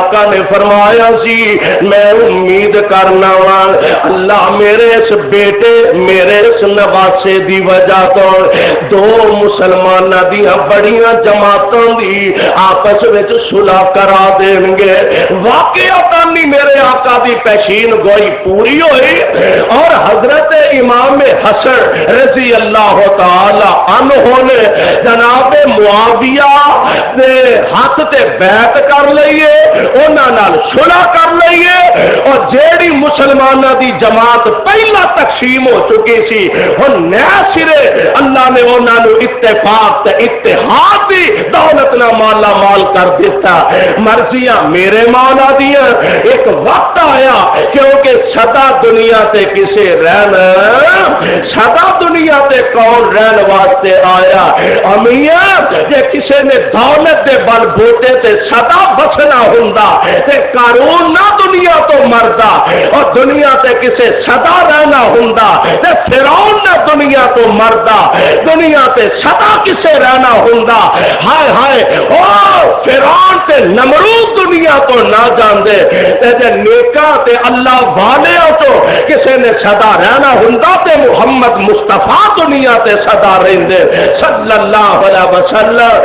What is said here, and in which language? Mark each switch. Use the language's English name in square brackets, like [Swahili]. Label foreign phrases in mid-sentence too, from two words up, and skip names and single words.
[Punjabi] نے فرمایا سی میں امید کرنا وا اللہ میرے اس بیٹے میرے اس نواسے دی وجہ تو دو مسلمانوں دیا بڑیاں جماعتوں دی آپس وچ صلح کرا دیں گے۔ واقعہ میرے آقا دی پیشین گوئی پوری ہوئی اور حضرت امام حسن رضی اللہ تعالی عنہ نے جناب معاویہ دے ہاتھ تے بیعت کر لئیے انہاں نال صلح کر لئیے اور جیڑی مسلمانہ دی جماعت پہلا تقسیم ہو چکی سی ہن نیا سرے اللہ نے انہاں نو اتفاق تے اتحاد دی دولت نہ مالا مال کر دیتا۔ مرضیاں میرے مولا دیاں ایک وقت آیا کیونکہ سدا دنیا تے کسے رہنا سدا دنیا تے کون رہن واسطے آیا امیاں جے کسے نے دولت دے بل بوٹے تے سدا بسنا ہوندا تے قارون نہ دنیا تو مردا اور دنیا تے کسے سدا رہنا ہوندا تے فرعون نہ دنیا تو مردا دنیا تے سدا کسے رہنا ہوندا ہائے ہائے او فرعون تے نمرود دنیا تو نہ جاندے تے نیکاں تے اللہ والیاں تو کسے نے سدا رہنا ہوندا تے محمد مصطفیٰ دنیا تے سدا رہندے صلی اللہ علیہ وسلم۔